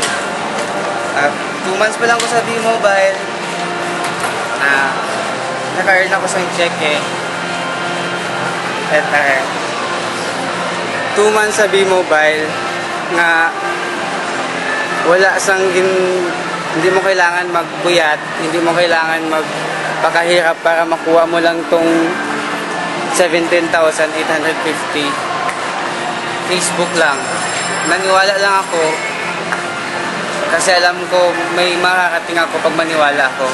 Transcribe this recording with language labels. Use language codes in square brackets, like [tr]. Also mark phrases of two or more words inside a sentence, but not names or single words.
[en] 2 months [hil] pa lang ko sa V-Mobile. [tl] Naka-earn ako sa cheque. [en] 2 months [tl] sa V-Mobile [hil] nga wala sang [tl] hindi mo kailangan magbuyat, hindi mo kailangan magpakahirap para makuha mo lang tong 17,850. Facebook lang. Naniwala lang ako kasi alam ko may makakating ako pag maniwala ako.